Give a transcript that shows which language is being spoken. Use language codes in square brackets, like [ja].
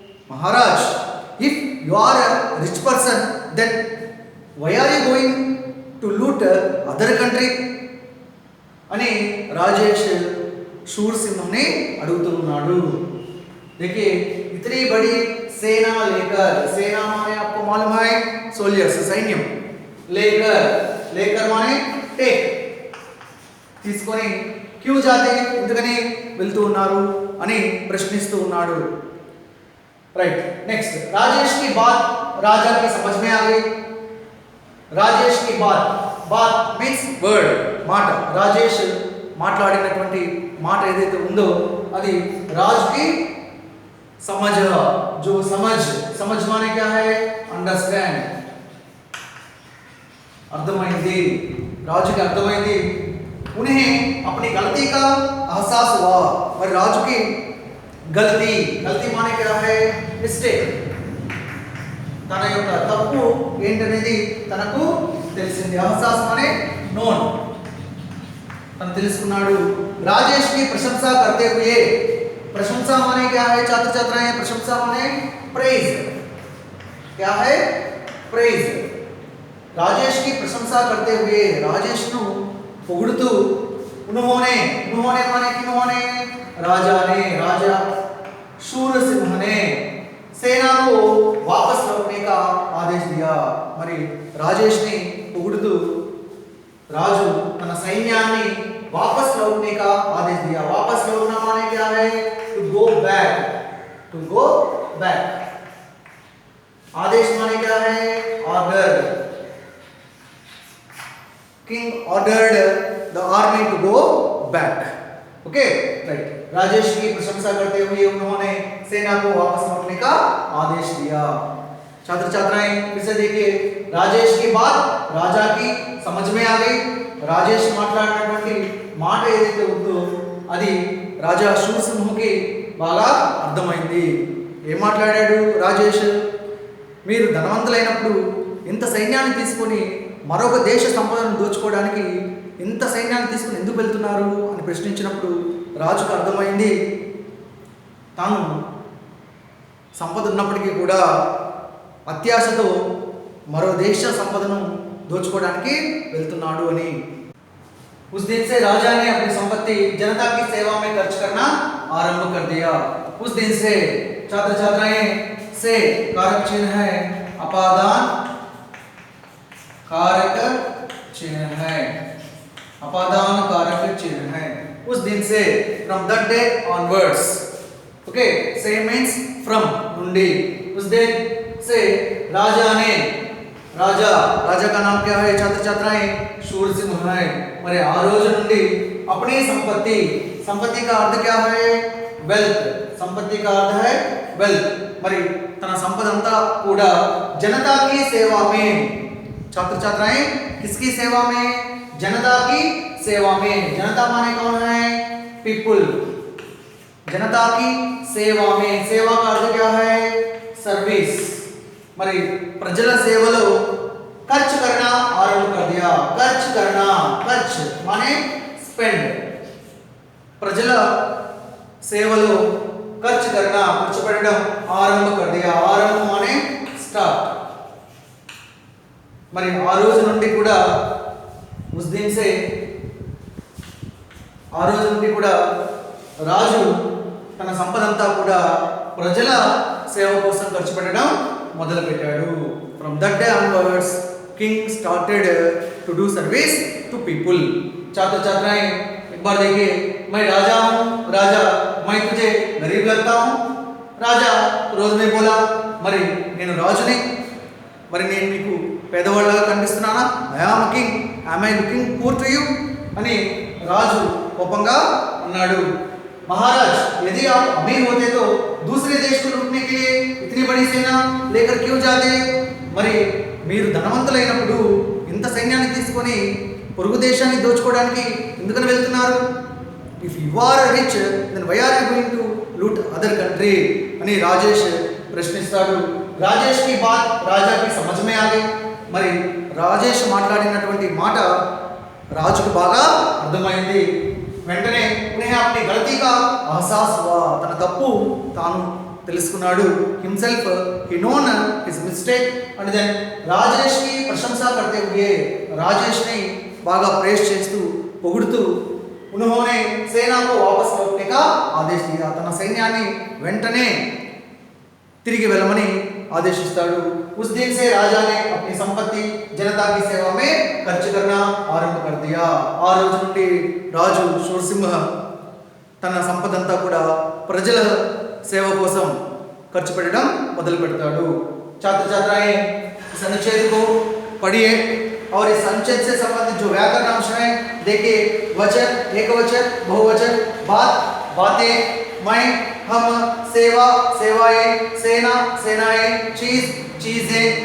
[en] महाराज if you are a rich person then why are you going to loot other country [te] అని [en] राजेश शूरसिंह ने [te] अड़ुतुन्नाडु. [hi] देखिए इतनी बड़ी सेना लेकर, सेना माने आपको मालूम है सोल्जर्स, सैन्यम. लेकर, लेकर माने टेक, [te] తీసుకొని [hi] क्यों जाते, [te] ఎందుకని వెళ్తూ ఉన్నారు అని ప్రశ్నిస్తూ ఉన్నాడు. [en] Right. [hi] नेक्स्ट, राजेश की बात राजा की समझ में आ गई. राजेश की बात, बात मीन्स वर्ड, మాట. [te] రాజేష్ మాట్లాడినటువంటి మాట ఏదైతే ఉందో అది రాజుకి [hi] समझ, जो समझ, समझ माने क्या है? [en] Understand. [te] अर्थమైంది, రాజుకి అర్థమైంది. [hi] उन्हें अपनी गलती का एहसास हुआ. और राजू की गलती, गलती माने क्या है? [te] मिस्टेक. తన యొక్క తప్పు ఏంటనేది తనకు తెలిసింది. [hi] एहसास माने नोन, [te] తను తెలుసుకున్నాడు. [hi] राजेश की प्रशंसा करते हुए, प्रशंसा माने क्या है छात्र छात्राएं? प्रशंसा माने प्रेज. क्या है? प्रेज. राजेश की प्रशंसा करते हुए, राजेश [te] नु పొగుడుతూ, [hi] उन्होंने, उन्होंने माने किन्होंने? राजा ने, राजा शूरसिंह ने सेना को वापस लौटने का आदेश दिया. మరి రాజేష్ ని పొగుడుతూ రాజు తన సైన్యాన్ని वापस लौटने का आदेश दिया. वापस लौटना माने क्या है? [en] To go back, to go back. [hi] आदेश माने क्या है? Order. [en] King ordered the army to go back. Okay, right. [hi] Rajesh की प्रशंसा करते हुए उन्होंने सेना को वापस लौटने का आदेश दिया. छात्र छात्राएं फिर से देखिए, राजेश की बात राजा की समझ में आ गई. [te] రాజేష్ మాట్లాడినటువంటి మాట ఏదైతే ఉందో అది రాజా శూరసింహుకి బాగా అర్థమైంది. ఏం మాట్లాడాడు రాజేష్? మీరు ధనవంతులైనప్పుడు ఇంత సైన్యాన్ని తీసుకొని మరొక దేశ సంపదను దోచుకోవడానికి ఇంత సైన్యాన్ని తీసుకొని ఎందుకు వెళ్తున్నారు అని ప్రశ్నించినప్పుడు రాజుకు అర్థమైంది తాను సంపద ఉన్నప్పటికీ కూడా అత్యాశతో మరో దేశ సంపదను దోచుకోవడానికి వెళ్తున్నాడు అని. [hi] उस दिन से राजा ने अपनी संपत्ति जनता की सेवा में खर्च करना आरंभ कर दिया. उस दिन से, छात्र छात्राएं, से कारक चिन्ह है अपादान, कारक चिन्ह है, अपादान कारक चिन्ह है. उस दिन से, [en] From that day onwards. [hi] Okay, से मींस फ्रॉम, నుండి. उस दिन से राजा ने, राजा, राजा का नाम क्या है छात्र छात्राएं? शूरसिंह है. [te] మరి ఆ రోజు నుండి [hi] अपनी संपत्ति, संपत्ति का अर्थ क्या है? वेल्थ. संपत्ति का अर्थ है वेल्थ. [te] మరి తన సంపద అంతా కూడా [hi] जनता की सेवा में. छात्र छात्राएं किसकी सेवा में? जनता की सेवा में. जनता माने कौन है? पीपल. जनता की सेवा में. सेवा का अर्थ क्या है? सर्विस. [te] మరి ప్రజల సేవలో [hi] खर्च करना आरंभ कर दिया. खर्च करना, खर्च माने स्पेंड. [te] ప్రజల సేవలో ఖర్చు [hi] करना [te] ఖర్చు పెట్టడం ఆరంభ [hi] कर दिया [te] ఆరంభం మానే స్టార్ట్ మరి ఆ రోజు నుండి కూడా [hi] उस दिन से [te] ఆ రోజు నుండి కూడా రాజు తన సంపదంతా కూడా ప్రజల సేవ కోసం ఖర్చు పెట్టడం మొదలుపెట్టాడు. [en] From that day onwards king started to do service to people. [hi] छात्र छात्राएं एक बार देखिए, मैं राजा हूँ, राजा मैं तुझे गरीब लगता हूँ. राजा रोज में बोला [te] మరి నేను రాజుని, మరి నేను నీకు పేదవాళ్ళగా కనిపిస్తున్నానా? [en] I am king, am I looking poor to you [te] అని రాజు కోపంగా అన్నాడు. [hi] महाराज यदि आप अमीर होते तो दूसरे देश को लूटने के लिए इतनी बड़ी सेना लेकर क्यों जाते? [te] మరి మీరు ధనవంతులైనప్పుడు ఇంత సైన్యాన్ని తీసుకొని పొరుగు దేశాన్ని దోచుకోవడానికి ఎందుకని వెళ్తున్నారు? [en] if you are rich then why are you going to loot other country [te] అని రాజేష్ ప్రశ్నిస్తాడు. రాజేష్ కి బాత్ రాజాకి సమझ [hi] में आ गई. [te] మరి రాజేష్ మాట్లాడినటువంటి మాట రాజుకు బాగా అర్థమైంది. [hi] వెంటనే उन्हें अपनी गलती का एहसास हुआ. [te] తన తప్పు తాను తెలుసుకున్నాడు. [en] himself he known his mistake and then [hi] Rajesh కి ప్రశంసా करते हुए [te] రాజేష్ ని బాగా ప్రేస్ చేస్తూ పొగుడుతూ [hi] उन्होंने सेना को वापस लौटने का आदेश दिया. [te] తన సైన్యాన్ని వెంటనే తిరిగి వెళ్ళమని ఆదేశిస్తాడు. [hi] उस दिन से राजा ने अपनी संपत्ति जनता की सेवा में खर्च करना आरंभ कर दिया. [te] ఆ రోజు నుండి రాజు శూరసింహ తన సంపదంతా కూడా ప్రజల సేవ కోసం ఖర్చు పెట్టడం మొదలు పెడతాడు. [hi] छात्र छात्राएं इस अनुच्छेद को पढ़िए और इस अनुच्छेद से संबंधित जो व्याकरण अंश है देखिए. वचन, एकवचन, बहुवचन, बात, बातें, मैं, हम, सेवा, सेवाएं, सेना, सेनाएं, चीज, चीजें.